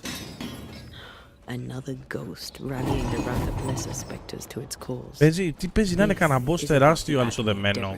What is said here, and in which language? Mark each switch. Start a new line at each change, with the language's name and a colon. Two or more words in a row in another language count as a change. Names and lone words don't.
English: Another ghost rallying the wrath of lesser specters to its cause.
Greek: Παίζει, τι παίζει να είναι κανένα boss τεράστιο αλυσοδεμένο.